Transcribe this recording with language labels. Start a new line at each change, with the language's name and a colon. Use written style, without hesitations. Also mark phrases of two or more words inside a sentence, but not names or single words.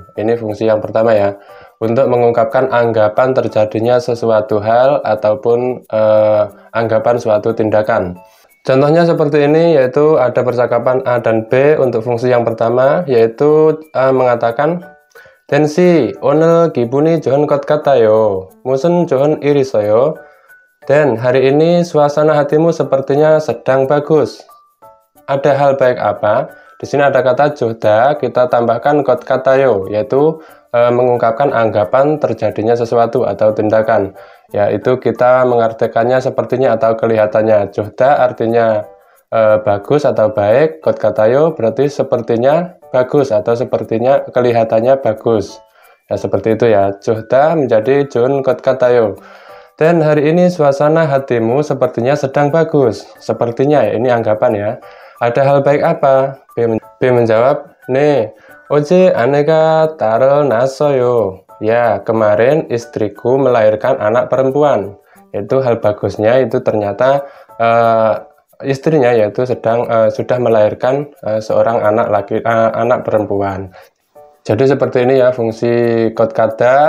Indonesian: Ini fungsi yang pertama ya, untuk mengungkapkan anggapan terjadinya sesuatu hal ataupun anggapan suatu tindakan. Contohnya seperti ini, yaitu ada percakapan A dan B. Untuk fungsi yang pertama yaitu A mengatakan Densi,
Korean: 오늘 기분이 좋은 것 같아요. 무슨 좋은 일 있어요?
Indonesian: Dan, hari ini suasana hatimu sepertinya sedang bagus. Ada hal baik apa? Di sini ada kata joda, kita tambahkan
Korean: 것 같아요,
Indonesian: yaitu mengungkapkan anggapan terjadinya sesuatu atau tindakan. Yaitu kita mengartikannya sepertinya atau kelihatannya. Joda artinya bagus atau baik,
Korean: 것 같아요
Indonesian: berarti sepertinya bagus atau sepertinya kelihatannya bagus. Ya seperti itu ya. Joda menjadi
Korean: 좋은 것 같아요.
Indonesian: Dan hari ini suasana hatimu sepertinya sedang bagus. Sepertinya ya, ini anggapan ya. Ada hal baik apa? B menjawab,
Korean: "네, 어제 아내가 딸을 낳았어요."
Indonesian: Ya, kemarin istriku melahirkan anak perempuan. Itu hal bagusnya itu ternyata istrinya yaitu sudah melahirkan seorang anak perempuan. Jadi seperti ini ya fungsi kotkata.